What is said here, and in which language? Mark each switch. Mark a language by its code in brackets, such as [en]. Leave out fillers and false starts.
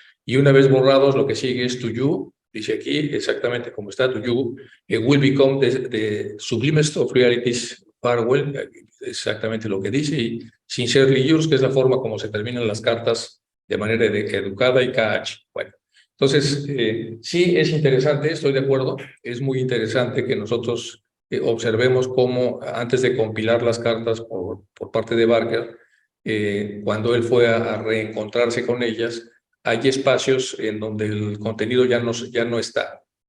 [es] Y una vez borrados, lo que sigue es To You. Dice aquí exactamente como está To You. [en] It will become the sublimest of realities farewell. [es] Exactamente lo que dice. Y Sincerely Yours, que es la forma como se terminan las cartas de manera educada y KH. Bueno, entonces, sí es interesante, estoy de acuerdo, es muy interesante que nosotros observemos cómo antes de compilar las cartas por parte de Barker, cuando él fue a reencontrarse con ellas, hay espacios en donde el contenido ya no está.